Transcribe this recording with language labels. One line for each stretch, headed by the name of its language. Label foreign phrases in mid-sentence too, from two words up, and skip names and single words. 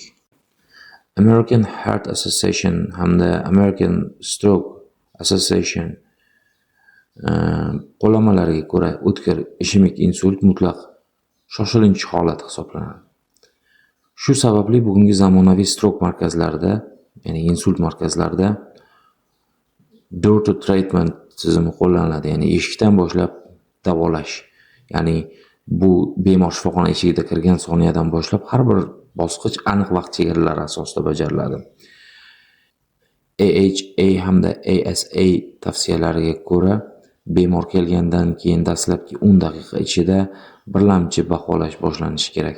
Uzbek: American Heart Association hamda American Stroke Association qo'llanmalariga ko'ra o'tkir ishemik insult mutlaq shoshilinch holat hisoblanadi. Shu sababli bugungi zamonaviy stroke markazlarida, ya'ni insult markazlarida
English: door to treatment
Uzbek: tizimi qo'llaniladi, ya'ni eshikdan boshlab davolash. Ya'ni bu bemor shifoxona eshigiga kirgan soniyadan boshlab har bir bosqich aniq vaqt chegaralari asosida bajariladi. AHA hamda ASA tavsiyalariga ko'ra bemor kelgandan keyin dastlabki 10 daqiqa ichida birlamchi baholash boshlanishi kerak.